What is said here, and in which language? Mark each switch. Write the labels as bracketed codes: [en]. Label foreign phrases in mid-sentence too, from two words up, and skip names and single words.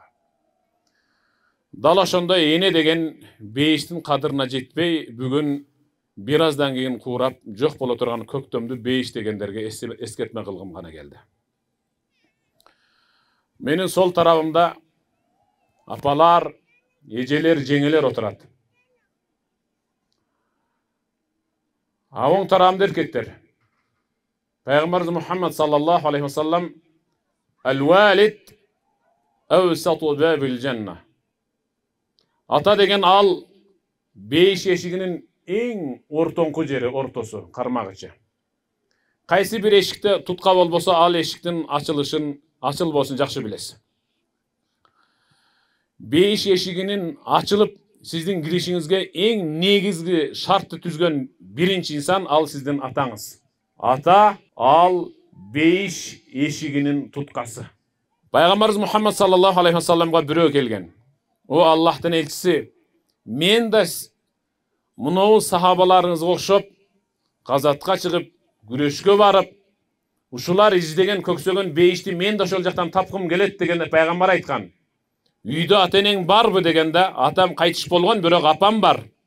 [ky] Дал ошондой эне деген бейиштин кадырына жетпей, бүгүн бир аздан кийин куурап жок боло турган көктөмдү бейиш дегендерге эскертме кылгым гана келди. Менин сол тарабымда апалар, эжелер, жеңелер отурат. А оң тарабымда эркектер. Пайгамбарыбыз Мухаммад [ar] صلى الله عليه وسلم «الوالد أوسط باب الجنة». [ky] Ата деген ал бейиш эшигинин эң ортоңку жери, ортосу, кармагычы. Кайсы бир эшикте тутка болбосо, ал эшиктин ачылбосын жакшы билесиз. Бейиш эшигинин ачылып, сиздин киришиңизге эң негизги шартты түзгөн биринчи инсан ал сиздин атаңыз. Ата ал бейиш эшигинин туткасы. Пайгамбарыбыз Мухаммад [ar] صلى الله عليه وسلم [ky] бирөө келген. О Аллахтын элчиси, мен да мынау сахабаларыңызга окшоп, газатка чыгып, күрөшкө барып, ушулар издеген, көксөгөн бейишти мен да ошол жактан тапкым келет дегенде пайгамбар айткан. Үйдө ата-энең барбы дегенде, атам кайтыш болгон, бирок апам бар.